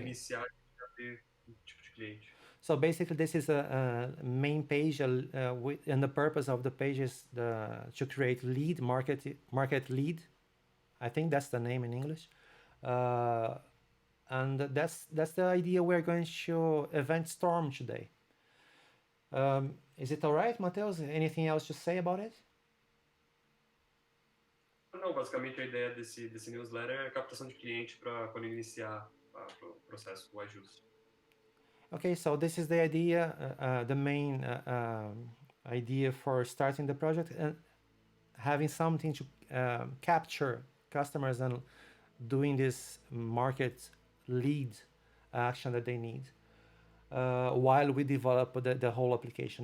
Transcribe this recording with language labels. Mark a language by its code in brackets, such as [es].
[pt] iniciar já ter um tipo de cliente. [en] So basically, this is a main page, and the purpose of the page is to create market lead. I think that's the name in English, and that's the idea we're going to event storm today. Is it all right, Mateus? Anything else to say about it? [pt] Não, basicamente a ideia desse newsletter é captação de cliente para quando iniciar o processo, o iJus. [en] Okay, so this is the idea, the main idea for starting the project and having something to capture customers and doing this market lead action that they need while we develop the whole application.